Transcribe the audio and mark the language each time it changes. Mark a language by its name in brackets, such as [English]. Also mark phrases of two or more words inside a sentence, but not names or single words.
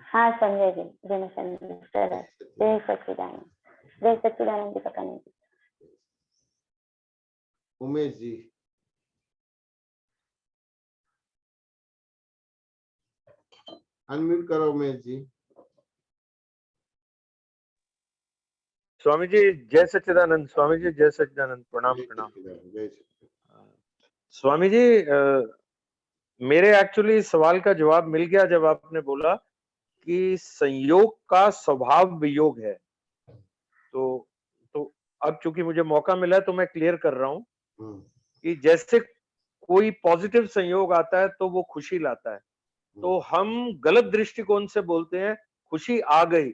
[Gujarati] હા સમજાય છે જેને સમજાય સરસ જય સચ્ચિદાનંદ જય સચ્ચિદાનંદ કાકાનંદ ઉમેશજી અનમ્યુટ કરો ઉમેશજી. [Hindi] स्वामी जी जय सच्चिदानंद। स्वामी जी जय सच्चिदानंद। प्रणाम [Gujarati] જય [Hindi] प्रणाम। [Gujarati] સચ્ચિદાનંદ, જય સચ્ચિદાનંદ. [Hindi] स्वामी जी मेरे एक्चुअली सवाल का जवाब मिल गया जब आपने बोला कि संयोग का स्वभाव वियोग है। तो अब चूंकि मुझे मौका मिला है तो मैं क्लियर कर रहा हूँ हम्म, कि जैसे कोई पॉजिटिव संयोग आता है तो वो खुशी लाता है, तो हम गलत दृष्टिकोण से बोलते हैं खुशी आ गई।